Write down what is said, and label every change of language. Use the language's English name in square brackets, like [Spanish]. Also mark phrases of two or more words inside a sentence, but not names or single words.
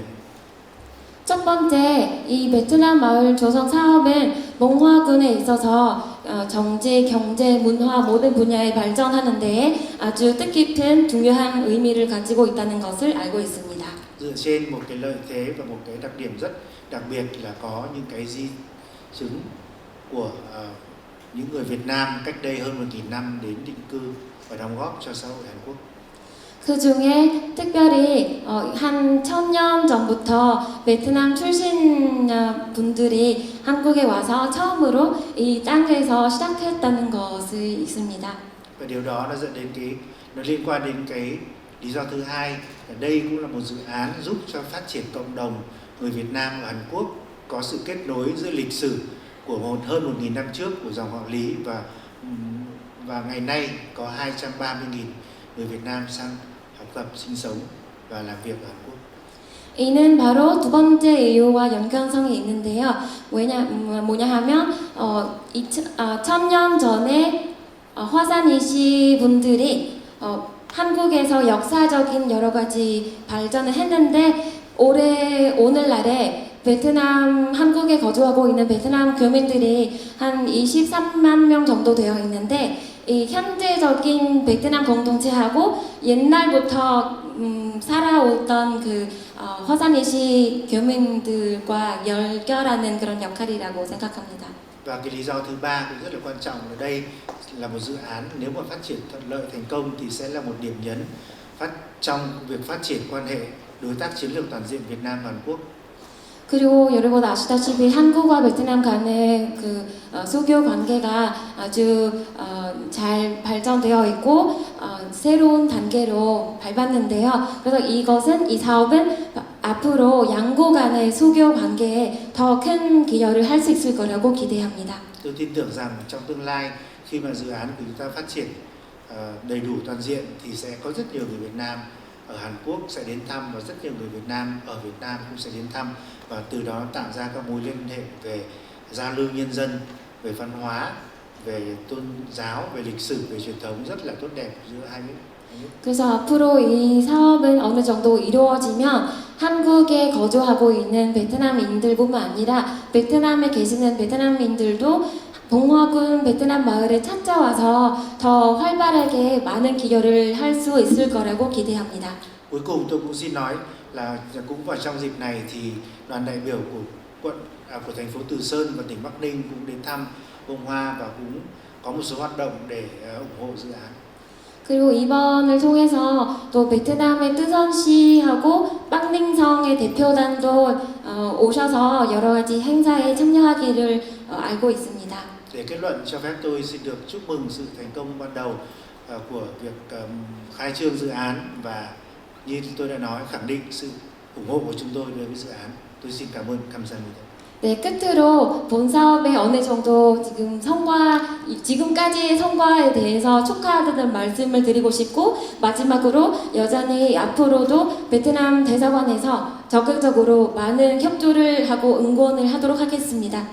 [Korean] 첫 번째, 이 베트남 마을 조성 사업은 봉화군에 있어서 정치, 경제, 문화 모든 분야에 발전하는 데에 아주 뜻깊은 중요한 의미를 가지고 있다는 것을 알고 있습니다. [Vietnamese] Dựa trên một cái lợi thế và một cái đặc điểm rất đặc biệt là có những cái di chứng của những người Việt Nam cách đây hơn 1.000 năm đến định cư và đóng góp cho xã hội Hàn Quốc. [Korean] 그 중에 특별히 한 1000년 전부터 베트남 출신 분들이 한국에 와서 처음으로 이 땅에서 시작했다는 것이 있습니다. [Vietnamese] Và điều đó nó dẫn đến nó liên quan đến cái lý do thứ hai là đây cũng là một dự án giúp cho phát triển cộng đồng người Việt Nam ở Hàn Quốc có sự kết nối giữa lịch sử của hơn 1.000 năm trước của dòng họ Lý và ngày nay có 230.000 người Việt Nam sang học tập, sinh sống và làm việc ở Hàn Quốc. [Korean] 이는 바로 두 번째 이유와 연관성이 있는데요. 뭐냐 하면 1000년 전에 화산이시 분들이 한국에서 역사적인 여러 가지 발전을 했는데 오늘날에 베트남, 한국에 거주하고 있는 베트남 교민들이 한 23만 명 정도 되어 있는데 이 현재적인 베트남 공동체하고 옛날부터 살아오던 그 화산이시 교민들과 연결하는 그런 역할이라고 생각합니다. [Vietnamese] Và cái lý do thứ ba cũng rất là quan trọng ở đây là một dự án nếu mà phát triển thuận lợi thành công thì sẽ là một điểm nhấn trong việc phát triển quan hệ đối tác chiến lược toàn diện Việt Nam Hàn Quốc. [Korean] 그리고 여러분 아시다시피 한국과 베트남 간의 그 수교 관계가 아주 잘 발전되어 있고 새로운 단계로 밟았는데요. 그래서 이 사업은 앞으로 양국 간의 수교 관계에 더 큰 기여를 할 수 있을 거라고 기대합니다. [Vietnamese] Tôi tin tưởng rằng trong tương lai khi mà dự án của chúng ta phát triển đầy đủ toàn diện thì sẽ có rất nhiều người Việt Nam ở Hàn Quốc sẽ đến thăm và rất nhiều người Việt Nam ở Việt Nam cũng sẽ đến thăm và từ đó tạo ra các mối liên hệ về giao lưu nhân dân, về văn hóa, về tôn giáo, về lịch sử, về truyền thống rất là tốt đẹp giữa hai nước. [Korean] 그래서 앞으로 이 사업은 어느 정도 이루어지면 한국에 거주하고 있는 베트남인들뿐만 아니라 베트남에 계시는 베트남인들도 봉화군 베트남 마을에 찾아와서 더 활발하게 많은 기여를 할 수 있을 거라고 기대합니다. [Vietnamese] Cuối cùng tôi cũng xin nói là cũng vào trong dịp này thì đoàn đại biểu của thành phố Từ Sơn và tỉnh Bắc Ninh cũng đến thăm Bông Hoa và cũng có một số hoạt động để ủng hộ dự án. [Korean] 그리고 이번을 통해서 또 베트남의 뜨선 씨하고 빵닝성의 대표단도 오셔서 여러 가지 행사에 참여하기를 알고 있습니다. [Vietnamese] Để kết luận cho phép tôi xin được chúc mừng sự thành công ban đầu của việc khai trương dự án và như tôi đã nói khẳng định sự ủng hộ của chúng tôi đối với dự án. tôi xin cảm ơn [Korean] 감사합니다. 네, 끝으로 본 사업의 어느 정도 지금까지의 성과에 대해서 축하하다는 말씀을 드리고 싶고, 마지막으로 여전히 앞으로도 베트남 대사관에서 적극적으로 많은 협조를 하고 응원을 하도록 하겠습니다.